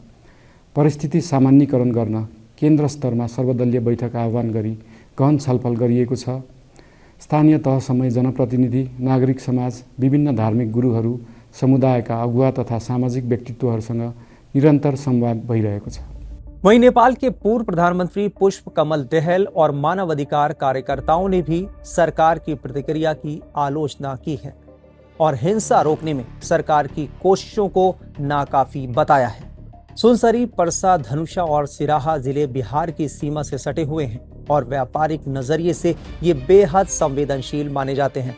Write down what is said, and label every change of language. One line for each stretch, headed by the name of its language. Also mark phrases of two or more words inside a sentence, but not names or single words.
Nepali: परिस्थिति सामान्यीकरण गर्न केन्द्र स्तरमा सर्वदलीय बैठक आह्वान गरी गहन छलफल गरिएको छ। स्थानीय तहसम्मै जनप्रतिनिधि, नागरिक समाज, विभिन्न धार्मिक गुरुहरू, समुदायका अगुवा तथा सामाजिक व्यक्तित्वहरूसँग निरन्तर संवाद भइरहेको छ।
Hindi: वहीं नेपाल के पूर्व प्रधानमंत्री पुष्प कमल दहल और मानवाधिकार कार्यकर्ताओं ने भी सरकार की प्रतिक्रिया की आलोचना की है। और हिंसा रोकने में सरकार की कोशिशों को नाकाफी बताया है। सुनसरी, परसा, धनुषा और सिराहा जिले बिहार की सीमा से सटे हुए हैं और व्यापारिक नजरिए से ये बेहद संवेदनशील माने जाते हैं।